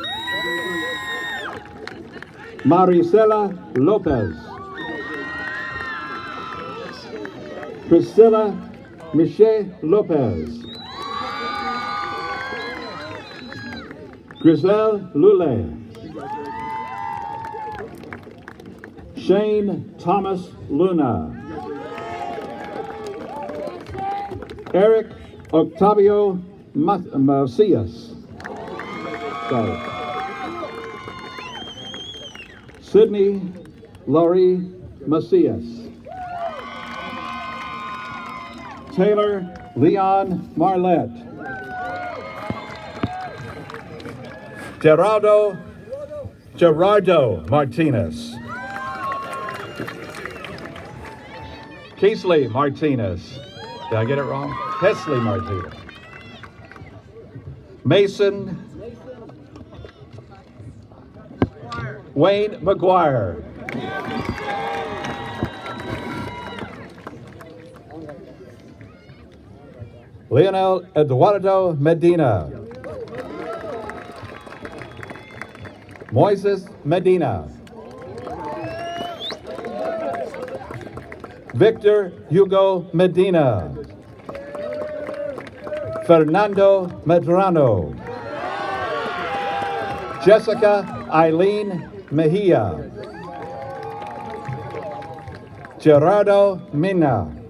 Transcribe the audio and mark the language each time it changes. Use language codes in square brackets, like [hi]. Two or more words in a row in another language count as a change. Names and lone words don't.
[en] Maricela Lopez. Priscilla Michelle Lopez. Griselle Lule. Shane Thomas Luna. Eric Octavio Macias. Sorry. Sydney Laurie Macias. Taylor Leon Marlette. Gerardo Martinez. Keesley Martinez. Did I get it wrong? Kesley Martinez. Mason Wayne McGuire. Leonel Eduardo Medina. Moises Medina. Victor Hugo Medina. Fernando Medrano. Jessica Eileen Mejia. Gerardo Mina.